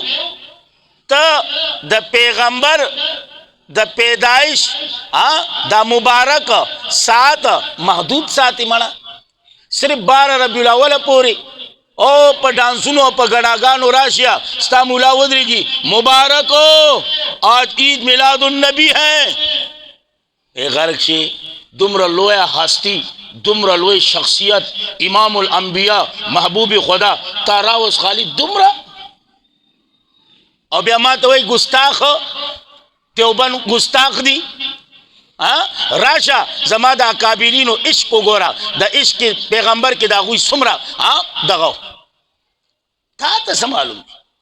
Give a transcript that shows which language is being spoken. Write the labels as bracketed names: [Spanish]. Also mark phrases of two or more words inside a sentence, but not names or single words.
[Pashto] ته د پیغمبر د پیدایش دا مبارک سات محدود ساتي مړه صرف 12 ربیع الاول پورې او په ډانسونو په غډاګانو راشیا ستا مولا ودرېږي [Urdu] مبارک ہو آج عید میلاد النبی ہے [Pashto] اے غرق شي دومره لویه هستی دومره لوی شخصیت امام الانبیاء محبوب خدا تاراوس خالد دومره او بیا ما ته وایي ګستاخ توبن ګستاخ دی راشه زما د اکابرینو عشق وګوره د عشق پیغمبر کې د هغوی څومره دغه تا ته څه معلوم دی